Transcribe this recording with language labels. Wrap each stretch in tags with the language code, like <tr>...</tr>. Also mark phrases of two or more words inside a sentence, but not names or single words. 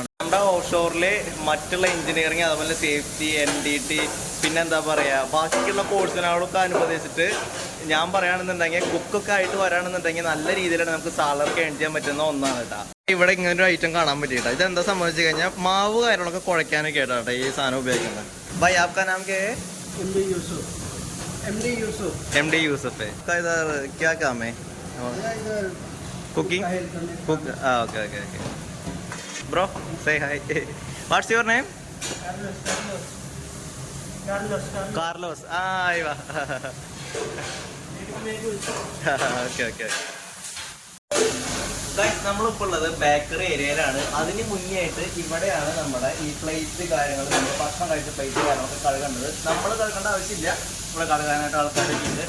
<ml>നമ്മുടെ ഓഫ് ഷോറില് മറ്റുള്ള എഞ്ചിനീയറിങ് അതുപോലെ സേഫ്റ്റി, NDT, പിന്നെന്താ പറയാ ബാക്കിയുള്ള കോഴ്സിനോടൊക്കെ അനുബന്ധിച്ചിട്ട് ഞാൻ പറയുകയാണെന്നുണ്ടെങ്കിൽ കുക്കൊക്കെ ആയിട്ട് വരാണെന്നുണ്ടെങ്കിൽ നല്ല രീതിയിലാണ് നമുക്ക്</ml> <en>salary earn</en> <ml>ചെയ്യാൻ പറ്റുന്ന ഒന്നാണ് കേട്ടോ. ഇവിടെ ഇങ്ങനൊരു ഐറ്റം കാണാൻ പറ്റിയിട്ടാ. ഇതെന്താ സംബന്ധിച്ച് കഴിഞ്ഞാൽ മാവ് കാര്യങ്ങളൊക്കെ കുഴയ്ക്കാനൊക്കെ ആയിട്ടാ ഈ സാധനം ഉപയോഗിക്കുന്നത്.</ml> <hi>भाई आपका नाम क्या है? MD यूसुफ है. इधर क्या काम है?</hi> <en>cooking? cook. okay okay okay. Bro, say hi. What's your name? Carlos. Aywa. Okay okay.</en> <ml>നമ്മളിപ്പോൾ ഉള്ളത് ബേക്കറി ഏരിയയിലാണ്. അതിന് മുന്നേ ആയിട്ട് ഇവിടെയാണ് നമ്മുടെ ഈ പ്ലേറ്റ് കാര്യങ്ങൾ, നമ്മൾ ഭക്ഷണം കഴിച്ച പ്ലേറ്റ് കാര്യങ്ങളൊക്കെ കഴുകേണ്ടത്. നമ്മൾ കഴുകേണ്ട ആവശ്യമില്ല, ഇവിടെ കഴുകാനായിട്ട് ആൾക്കാരൊക്കെ ഉണ്ട്.</ml>